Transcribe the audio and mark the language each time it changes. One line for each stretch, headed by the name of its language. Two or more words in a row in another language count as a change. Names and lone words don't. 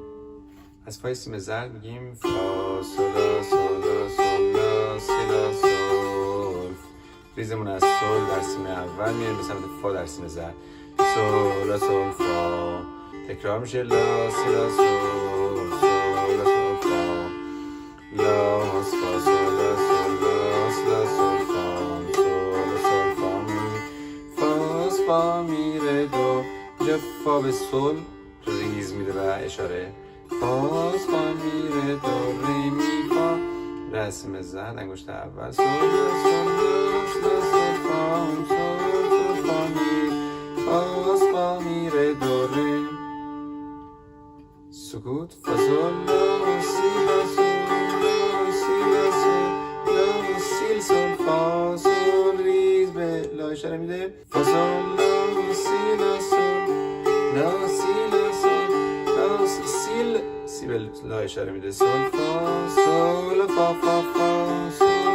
Persian: از پای سی زرد میگیم فا سولا سولا سولا سی لا سول. ریزمون از سول در سیم اول میریم به سمت فا در سیم زرد. سولا سول فا تکرار میشه لا سی لا سول سولا سول فا لا ماس فا سولا سولا سی لا سول فا سولا سول فا می فاس فا می ره دو. اینجا فا به سول ریز میده و اشاره فاس فا می ره دو ری می فا رسم زرد انگشت اول سول سول سول سول فا سول سول فا می فاس فا می ره دو ری سکوت فا سول لا سی لا سول لا سی لا سول لا سی سول فا سول ریز به لا اشاره میده فا سول لا سی لا سول لا سی لا سول لا سی لا سی به لا اشاره میده سول فا سول فا فا فا